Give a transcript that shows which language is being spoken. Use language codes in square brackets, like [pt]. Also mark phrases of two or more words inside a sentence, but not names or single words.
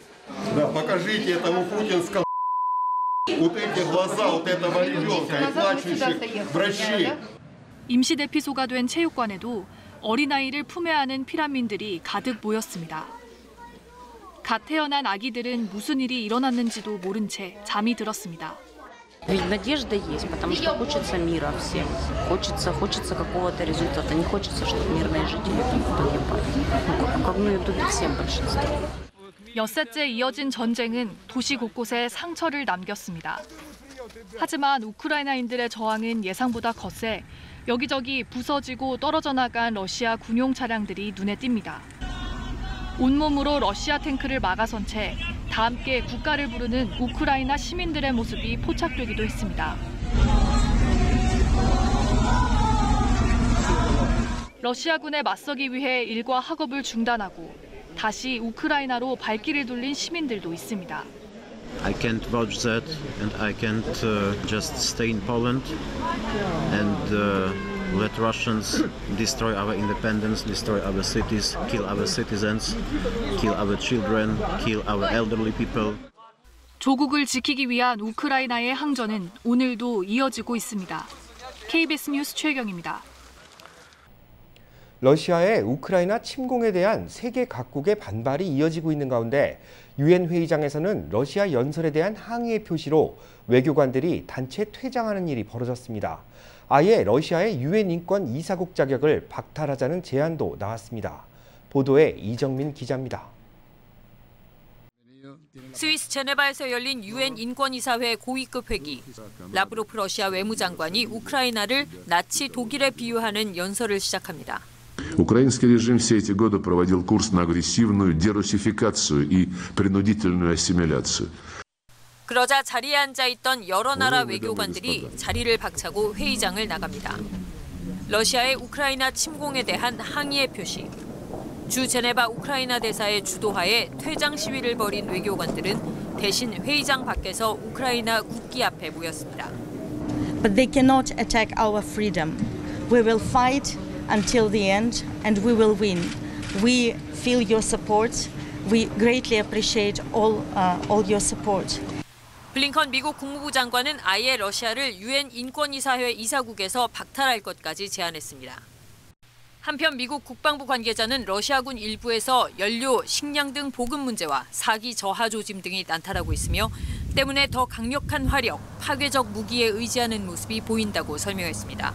[ko] 임시 대피소가 된 체육관에도 어린아이를 품에 안은 피란민들이 가득 모였습니다. 갓 태어난 아기들은 무슨 일이 일어났는지도 모른 채 잠이 들었습니다. [ru] Ведь надежда есть, потому что хочется мира всем. Хочется какого-то результата. Не хочется, чтобы мирные жители погибали. Как мы тут всем большинство. [ko] 엿새째 이어진 전쟁은 도시 곳곳에 상처를 남겼습니다. 하지만 우크라이나인들의 저항은 예상보다 거세 여기저기 부서지고 떨어져 나간 러시아 군용 차량들이 눈에 띕니다. 온몸으로 러시아 탱크를 막아선 채 다 함께 국가를 부르는 우크라이나 시민들의 모습이 포착되기도 했습니다. 러시아군에 맞서기 위해 일과 학업을 중단하고 다시 우크라이나로 발길을 돌린 시민들도 있습니다. [en] I can't vouch that, and I can't just stay in Poland and let Russians destroy our independence, destroy our cities, kill our citizens, kill our children, kill our elderly people. [ko] 조국을 지키기 위한 우크라이나의 항전은 오늘도 이어지고 있습니다. KBS 뉴스 최경입니다. 러시아의 우크라이나 침공에 대한 세계 각국의 반발이 이어지고 있는 가운데 유엔 회의장에서는 러시아 연설에 대한 항의의 표시로 외교관들이 단체 퇴장하는 일이 벌어졌습니다. 아예 러시아의 유엔 인권 이사국 자격을 박탈하자는 제안도 나왔습니다. 보도에 이정민 기자입니다. 스위스 제네바에서 열린 유엔 인권이사회 고위급 회기. 라브로프 러시아 외무장관이 우크라이나를 나치 독일에 비유하는 연설을 시작합니다. [ru] Украинский режим все эти годы проводил курс на агрессивную дерусификацию и принудительную ассимиляцию. [ko] 그러자 자리에 앉아 있던 여러 나라 외교관들이 자리를 박차고 회의장을 나갑니다. 러시아의 우크라이나 침공에 대한 항의의 표시. 주 제네바 우크라이나 대사의 주도하에 퇴장 시위를 벌인 외교관들은 대신 회의장 밖에서 우크라이나 국기 앞에 모였습니다. [en] But they cannot attack our freedom. We will fight until the end and we will win. We feel your support. We greatly appreciate all your support. [ko] 블링컨 미국 국무부 장관은 아예 러시아를 유엔 인권이사회 이사국에서 박탈할 것까지 제안했습니다. 한편 미국 국방부 관계자는 러시아군 일부에서 연료, 식량 등 보급 문제와 사기 저하 조짐 등이 나타나고 있으며 때문에 더 강력한 화력, 파괴적 무기에 의지하는 모습이 보인다고 설명했습니다.